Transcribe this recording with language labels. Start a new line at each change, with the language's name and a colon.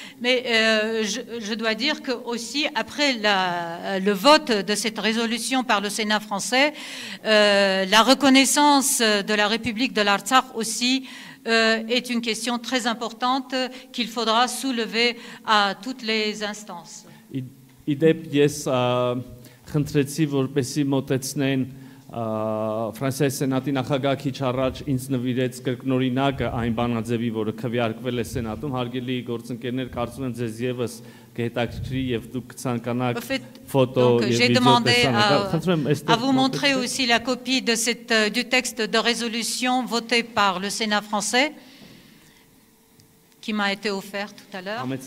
French: Mais je dois dire que aussi, après le vote de cette résolution par le Sénat français, la reconnaissance de la République de l'Artsakh aussi est une question très importante qu'il faudra soulever à toutes les instances.
Armenian: Իդեպ ես խնդրեցի, որպեսզի մոտեցնեն Ֆրանսիայի Սենատի նախագահ քիչ առաջ ինձ նվիրեց կրկնօրինակը այն բանաձևի, որը քվեարկվել է Սենատում, հարգելի գործընկերներ, կարծում եմ ձեզ եւս կհետաքրքրի եւ դուք կցանկանաք ֆոտո եւ
French: j'ai
Armenian: վիդեո
French: demandé
Armenian: տեսնել։
French: à vous montrer aussi la copie de du texte de résolution voté par le Sénat français, qui m'a été offert tout à l'heure.